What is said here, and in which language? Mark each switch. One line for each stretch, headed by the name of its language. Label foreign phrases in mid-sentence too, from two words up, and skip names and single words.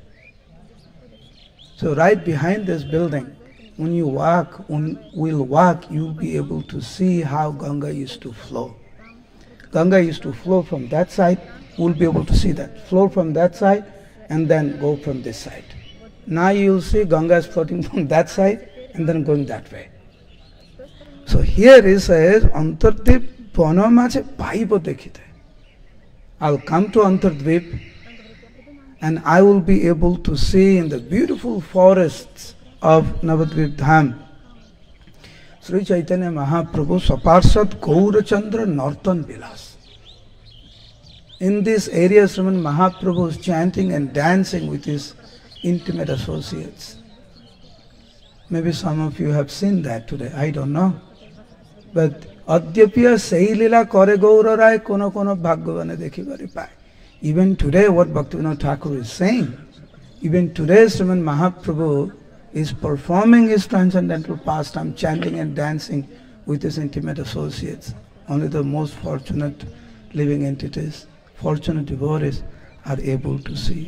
English: So right behind this building, when we'll walk, you'll be able to see how Ganga used to flow. Ganga used to flow from that side, we'll be able to see that. Flow from that side and then go from this side. Now you'll see Ganga is floating from that side and then going that way. So here he says,
Bangla: অন্তর্দ্বীপ বন মাঝে পাইব দেখিতে.
English: I'll come to Antardvip and I will be able to see in the beautiful forests of Navadvip Dham Sri Chaitanya Mahaprabhu
Bangla: সপার্ষদ গৌরচন্দ্র নর্তন বিলাস.
English: In this area, Sriman Mahaprabhu is chanting and dancing with his intimate associates. Maybe some of you have seen that today, I don't know.
Bangla: But অদ্যাপ্য সেলীলা করে গৌর রায় কোনো কোনো ভাগ্যবানে দেখি বারি পায়.
English: Even today, what Bhaktivinoda Thakur is saying, even today, Sriman Mahaprabhu is performing his transcendental pastime, chanting and dancing with his intimate associates. Only the most fortunate living entities, fortunate devotees are able to see.